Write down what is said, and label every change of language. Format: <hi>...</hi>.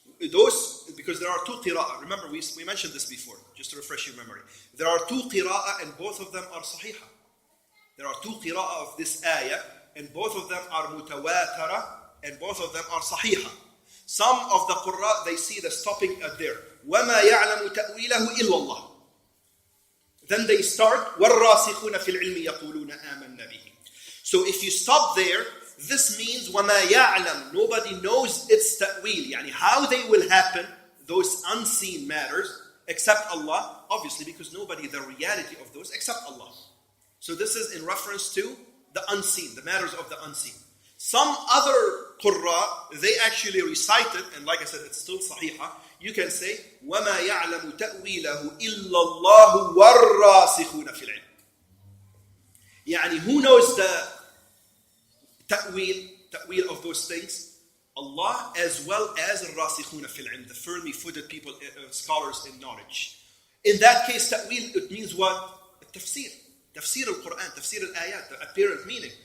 <en>Those, because there are two qira'ah. Remember, we mentioned this before, just to refresh your memory. There are two qira'ah, and both of them are sahiha. There are two qira'ah of this ayah, and both of them are mutawatara, and both of them are sahiha. Some of the qurra, they see the stopping at there.</en> <ar>وَمَا يَعْلَمُ تَأْوِيلَهُ إِلَّا اللَّهِ.</ar> <en>Then they start,</en> <ar>وَالرَّاسِخُونَ فِي الْعِلْمِ يَقُولُونَ آمَنَّ بِهِ.</ar> <en>So if you stop there, this means</en> <ar>وَمَا يَعْلَمُ,</ar> <en>nobody knows its ta'wil, yani how they will happen, those unseen matters, except Allah, obviously, because nobody, the reality of those, except Allah. So this is in reference to the unseen, the matters of the unseen. Some other qurra, they actually recite it, and like I said, it's still sahiha. You can say,</en> <ar>وَمَا يَعْلَمُ تَأْوِيلَهُ إِلَّا اللَّهُ وَالرَّاسِخُونَ فِي الْعِلْمِ.</ar> <en>Yani, who knows the ta'wil of those things? Allah, as well as</en> <ar>الرَّاسِخُونَ فِي الْعِلْمِ,</ar> <en>the firmly footed people, scholars in knowledge. In that case, ta'wil, it means what? Tafsir. Tafsir al-Quran, tafsir al-ayat, the apparent meaning.</en>